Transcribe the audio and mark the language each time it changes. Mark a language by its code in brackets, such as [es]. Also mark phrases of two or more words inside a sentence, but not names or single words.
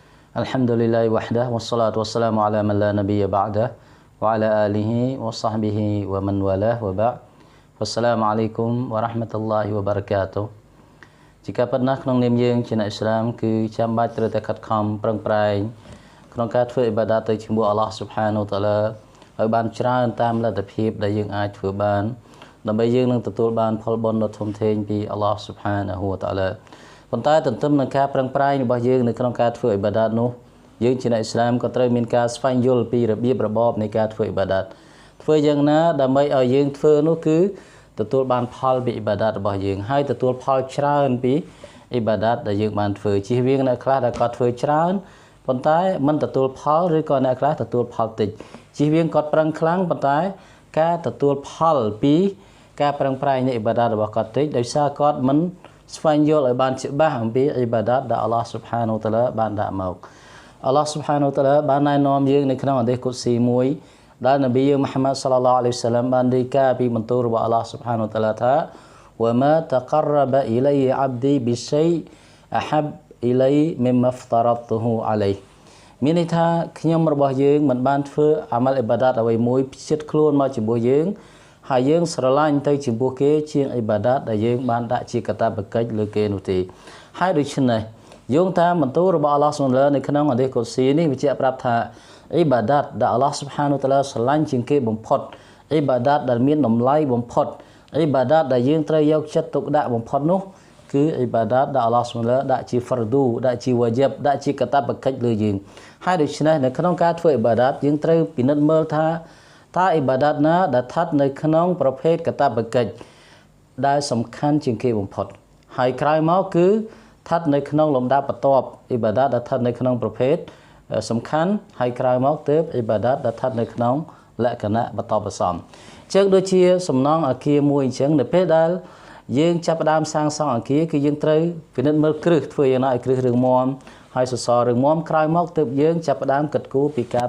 [ar] الحمد لله وحده والصلاة والسلام على من لا نبي بعده وعلى آله وصحبه ومن والاه وبعد'. والسلام عليكم ورحمة الله وبركاته. [ms] Jika pernah [km] ក្នុងនាមយើងជាអ្នកឥស្លាមគឺចាំបាច់ត្រូវតែខិតខំប្រឹងប្រែងក្នុងការធ្វើអ៊ីបាដាតទៅជាមួយអល់ឡោះ [ar] سبحانه وتعالى [km] ឲ្យបានច្រើនតាមលទ្ធភាពដែលយើងអាចធ្វើបានដើម្បីយើងនឹងទទួលបានផលបុណ្យដ៏ធំធេងពីអល់ឡោះ [ar] سبحانه وتعالى [km] ប៉ុន្តែទន្ទឹមនឹងការប្រឹងប្រែង របស់យើងនៅក្នុងការធ្វើអ៊ីបាដាតនោះយើងជាអ្នកឥស្លាមក៏ត្រូវមានការស្វែងយល់ពីរបៀបរបបនៃការធ្វើអ៊ីបាដាតធ្វើយ៉ាងណាដើម្បីឲ្យយើងធ្វើនោះគឺទទួលបានផលពីអ៊ីបាដាតរបស់យើងហើយទទួលផលច្រើនពីអ៊ីបាដាត ដែលយើងបានធ្វើជៀសវាងអ្នកខ្លះដែលគាត់ធ្វើច្រើនប៉ុន្តែមិនទទួលផលឬក៏អ្នកខ្លះទទួលផលតិចជៀសវាងគាត់ប្រឹងខ្លាំងប៉ុន្តែការទទួលផលពីការប្រឹង ប្រែងនៃអ៊ីបាដាតរបស់គាត់តិចដោយសារគាត់មិនស្វែងយល់ឲ្យបានច្បាស់អំពីអ៊ីបាដាតដែលអល់ឡោះ [ar] سبحانه وتعالى [km] បានដាក់ មកអល់ឡោះ [ar] سبحانه وتعالى [km] បានណែនាំយើងនៅក្នុងហឌីស Qudsi មួយដែលនប៊ីយើង Muhammad [ar] صلى الله عليه وسلم [km] បានរាយការណ៍ពីបន្ទូលរបស់អល់ឡោះ [ar] سبحانه وتعالى [km] ថា [ar] وما تقرب إلي عبدي بشيء أحب إلي مما افترضته عليه [km] មានន័យថាខ្ញុំរបស់យើងមិនបានធ្វើអាម៉ាល់អ៊ីបាដាតអ្វីមួយផ្ចិតខ្លួនមកជាមួយយើងហើយយើងស្រឡាញ់ទៅចំពោះគេជាងអ៊ីបាដាតដែលយើងបានដាក់ជាកាត ព្វកិច្ចលើគេនោះទេហើយដូច្នេះយោងតាមបន្ទូលរបស់អល់ឡោះ [ar] سبحانه وتعالى [km] នៅក្នុងហឌីស Qudsi នេះបញ្ជាក់ប្រាប់ថាអ៊ីបាដាតដែលអល់ឡោះ [ar] سبحانه وتعالى [km] ស្រឡាញ់ជាងគេបំផុតអ៊ីបាដាតដែលមានតម្លៃបំផុតអ៊ីបាដា តដែលយើងត្រូវយកចិត្តទុកដាក់បំផុតនោះគឺអ៊ីបាដាតដែលអល់ឡោះ [ar] سبحانه وتعالى [km] ដាក់ជា fardu ដាក់ជា wajib ដាក់ជាកាតព្វកិច្ចលើយើងហើយដូច្នេះនៅ ក្នុងការធ្វើអ៊ីបាដាតយើងត្រូវពិនិត្យមើលថាតើអ៊ីបាដាតណាដែលស្ថិតនៅក្នុងប្រភេទកាតព្វកិច្ចដែលសំខាន់ជាងគេ បំផុតហើយក្រោយមកគឺស្ថិតនៅក្នុងលំដាប់បន្ទាប់អ៊ីបាដាតដែលស្ថិតនៅក្នុងប្រភេទសំខាន់ហើយក្រោយមកទើបអ៊ីបាដាតដែលស្ថិតនៅក្នុងលក្ខណៈបន្តបន្សំអញ្ចឹងដូចជាសំណង់អគារមួយអញ្ចឹងនៅពេលដែលយើងចាប់ផ្ដើមសាងសង់អគារគឺយើងត្រូវពិនិត្យមើលគ្រឹះធ្វើយ៉ាងណាឲ្យគ្រឹះរឹងមាំហើយសសររឹងមាំក្រោយមកទើបយើងចាប់ផ្ដើមគិតគូរពីការ